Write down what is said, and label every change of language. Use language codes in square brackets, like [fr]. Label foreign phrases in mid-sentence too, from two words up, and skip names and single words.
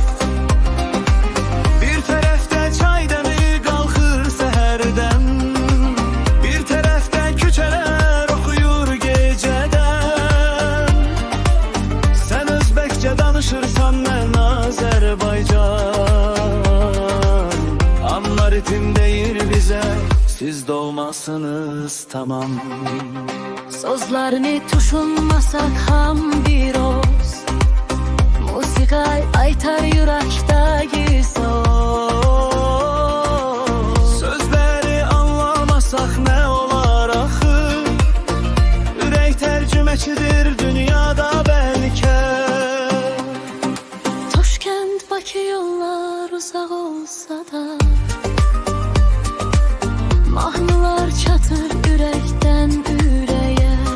[az] Bir tərəfdə çay dəmi qalxır səhərdən, bir tərəfdə küçələr oxuyur gecədən. Sən özbəkcə danışırsan, mən Azərbaycan. Amma ritim deyir bizə, siz doğmasınız tamam. [uz] Sözlerini düşünmasak ham bir oz, musika aytar yürekteki söz. [az] Sözləri anlamasak nə olar axı? Ürək tərcüməçidir dünyada bəlkə. Toshkent Bakı yollar uzak olsa da, mahnılar çatır yürekten yüreğe.